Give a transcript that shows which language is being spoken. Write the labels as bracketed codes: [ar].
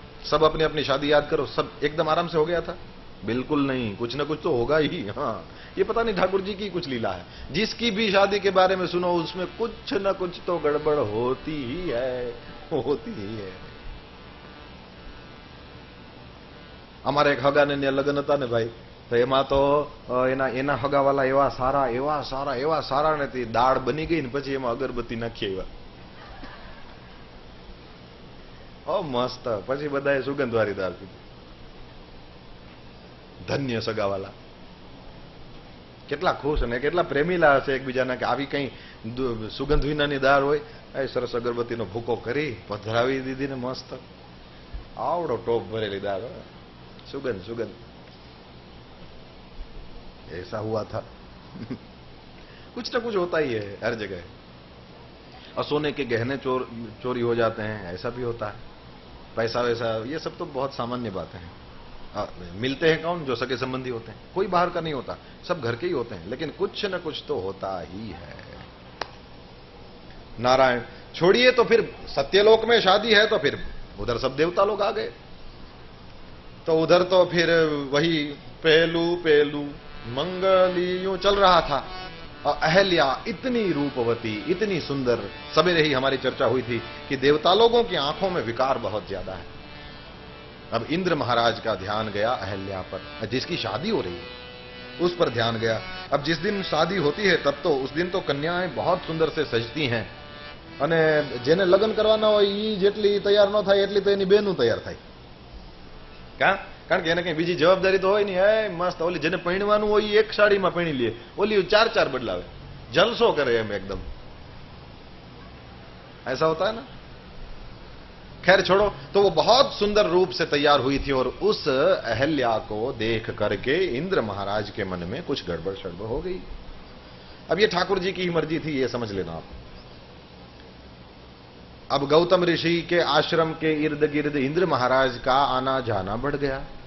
[hi] सब अपनी अपनी शादी याद करो, सब एकदम आराम से हो गया था? बिल्कुल नहीं, कुछ न कुछ तो होगा ही। हाँ, ये पता नहीं ठाकुर जी की कुछ लीला है, जिसकी भी शादी के बारे में सुनो उसमें कुछ न कुछ तो गड़बड़ होती ही है, होती ही है। [gu] અમારે એક હગાને ને લગ્ન હતા ને ભાઈ, તો એમાં તો એના હગાવાલા એવા સારા નથી, દાળ બની ગઈ ને પછી એમાં અગરબત્તી નાખી આવ્યા, ઓ મસ્ત, પછી બધાએ સુગંધવાળી દાળ પીધી। ધન્ય સગાવાલા, કેટલા ખુશ અને કેટલા પ્રેમીલા હશે એકબીજાના કે આવી કઈ સુગંધ વિનાની દાળ હોય, એ સરસ અગરબત્તીનો ભૂકો કરી પધરાવી દીધી ને મસ્ત, આવડો ટોપ ભરેલી દાળ, सुगंध सुगंध। [hi] ऐसा हुआ था। कुछ ना कुछ होता ही है हर जगह। और सोने के गहने चोरी हो जाते हैं, ऐसा भी होता है। पैसा वैसा, ये सब तो बहुत सामान्य बातें हैं। मिलते हैं कौन? जो सगे संबंधी होते हैं, कोई बाहर का नहीं होता, सब घर के ही होते हैं, लेकिन कुछ न कुछ तो होता ही है। नारायण छोड़िए, तो फिर सत्यलोक में शादी है तो फिर उधर सब देवता लोग आ गए, तो उधर तो फिर वही पहलू पहलू मंगली यूं चल रहा था। और अहल्या इतनी रूपवती, इतनी सुंदर, सवेरे ही हमारी चर्चा हुई थी कि देवता लोगों की आंखों में विकार बहुत ज्यादा है। अब इंद्र महाराज का ध्यान गया अहल्या पर, जिसकी शादी हो रही है उस पर ध्यान गया। अब जिस दिन शादी होती है तब तो उस दिन तो कन्याएं बहुत सुंदर से सजती हैं, [gu] અને જેને લગ્ન કરવાના હોય ઈ જેટલી તૈયાર ન થાય એટલી તો એની બેનું તૈયાર થાય। કારણ કે એને કઈ બીજી જવાબદારી તો હોય નહીં। એ મસ્ત ઓલી જેને પૈણવાનું હોય એક સાડીમાં પૈણી લે, ઓલી ચાર ચાર બદલાવે, જલસો કરે એમ [hi] एकदम, ऐसा होता है ना। खैर छोड़ो, तो वो बहुत सुंदर रूप से तैयार हुई थी और उस अहल्या को देख करके इंद्र महाराज के मन में कुछ गड़बड़ शड़बड़ हो गई। अब ये ठाकुर जी की ही मर्जी थी, ये समझ लेना आप। अब गौतम ऋषि के आश्रम के इर्द गिर्द इंद्र महाराज का आना जाना बढ़ गया।